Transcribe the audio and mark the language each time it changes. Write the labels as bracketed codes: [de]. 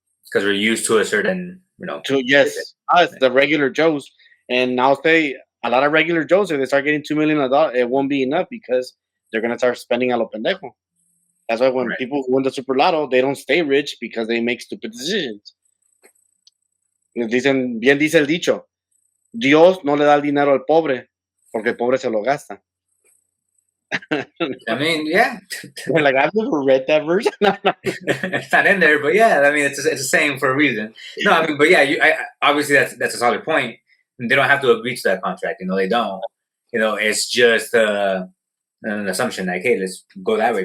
[en] because we're used to a certain, us the regular Joes, and I'll say a lot of regular Joes, if they start getting $2 million, it won't be enough because they're gonna start spending [es] a lo pendejo. [en] That's why when people win the Super Lotto, they don't stay rich because they make stupid decisions. [es] Bien dice el dicho, Dios no le da el dinero al pobre porque el pobre se lo gasta. [en] I mean, yeah. Like I've never read that verse. It's not in there, but yeah, I mean, it's a saying for a reason. No, I mean, but yeah, obviously that's a solid point. They don't have to agree to that contract. They don't. It's just an assumption like, hey, let's go that way.